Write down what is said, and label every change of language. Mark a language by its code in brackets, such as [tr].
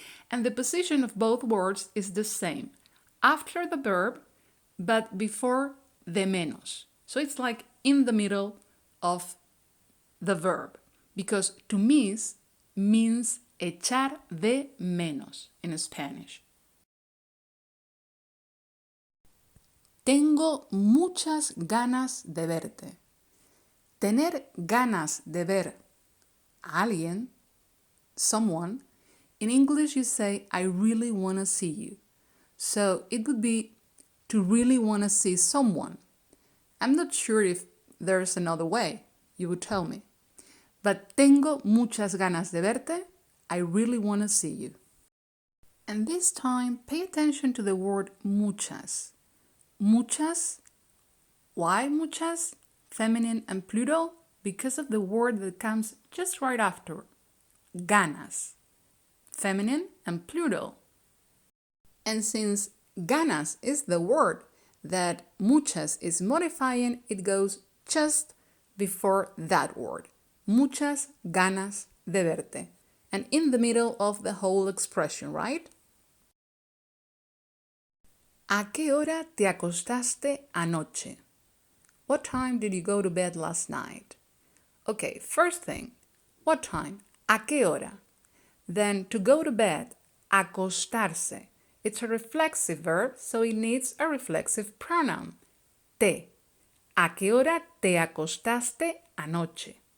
[en] And the position of both words is the same, after the verb, but before de menos. So it's like in the middle of the verb, because to miss means echar de menos in Spanish. [es] Tengo muchas ganas de verte. Tener ganas de ver a alguien, [en] someone, in English you say, I really want to see you. So it would be to really want to see someone. I'm not sure if there's another way, you would tell me. [es] But tengo muchas ganas de verte. [en] I really want to see you. And this time, pay attention to the word muchas. Muchas. Why muchas? Feminine and plural? Because of the word that comes just right after. Ganas. Feminine and plural. And since ganas is the word that muchas is modifying, it goes just before that word. [es] Muchas ganas de verte. [en] And in the middle of the whole expression, right? [es] ¿A qué hora te acostaste anoche? [en] What time did you go to bed last night? Okay, first thing, what time? [es] ¿A qué hora? [en] Then to go to bed, acostarse. It's a reflexive verb, so it needs a reflexive pronoun. [es] Te. ¿A qué hora te acostaste anoche?